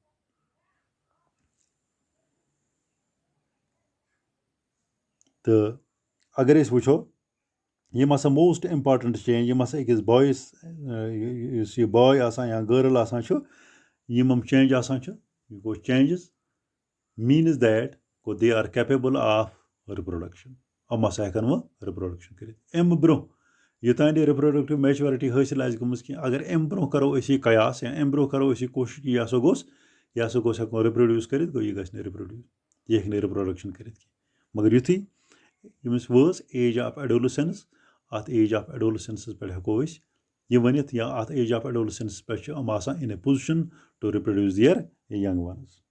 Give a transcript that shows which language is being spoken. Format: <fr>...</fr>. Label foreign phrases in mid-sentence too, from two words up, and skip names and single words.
<ks>تہٕ اگر أسۍ وٕچھو یِم ہسا</ks> <en>most important change</en> <ks>یِم ہسا أکِس بایِس یُس یہِ باے آسان یا گٔرل آسان چھُ یِم چینج آسان چھِ یہِ گوٚو چینجز میٖنٕز دیٹ گوٚو</ks> <en>they are capable of reproduction</en> <ks>یِم ہسا ہٮ۪کن وۄنۍ رِپروڈکشن کٔرِتھ اَمہِ برونٛہہ یوٚتانۍ یہِ</ks> <en>reproductive maturity</en> <ks>حٲصِل آسہِ گٔمٕژ کینٛہہ اگر اَمہِ برونٛہہ کرو أسۍ یہِ قیاس یا اَمہِ برونٛہہ کرو أسۍ یہِ کوٗشِش کہِ یہِ ہسا گوٚژھ ہٮ۪کو رِپروڈیوٗس کٔرِتھ گوٚو یہِ گژھِ نہٕ رِپروڈیوٗس یہِ ہیٚکہِ نہٕ رِپروڈکشن کٔرِتھ کینٛہہ مگر یُتھُے ییٚمِس وٲژ</ks> <en>age of adolescence</en> <ks>اَتھ</ks> <en>age of adolescence</en> <ks>پٮ۪ٹھ ہٮ۪کو أسۍ یہِ ؤنِتھ یا اَتھ</ks> <en>age of adolescence</en> <ks>پٮ۪ٹھ چھِ یِم آسان</ks> <en>in a position to reproduce their young ones</en>